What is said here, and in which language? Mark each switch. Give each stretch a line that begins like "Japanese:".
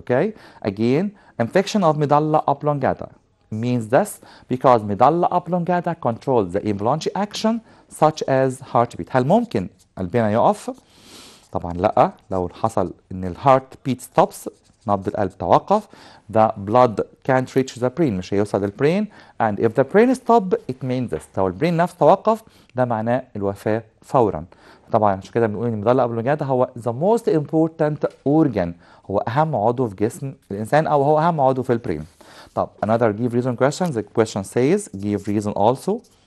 English: Okay, again infection of medulla oblongata means this because medulla oblongata controls the involuntary action such as heartbeat.
Arabic: هل ممكن قلبنا يقف؟ طبعا لا. لو حصل ان الهارت بيت ستوبس، نبض القلب توقف،
English: the blood can't reach the brain،
Arabic: مش هيوصل للبرين.
English: and if the brain stop it means this،
Arabic: لو البرين نفسه توقف ده معناه الوفاة فورا. طبعا عشان كده بنقول ان الميدالا اوبلونجاتا هو
English: the most important organ،
Arabic: هو اهم عضو في جسم الانسان او هو اهم عضو في البرين.
English: طب another give reason question. The question says give reason also.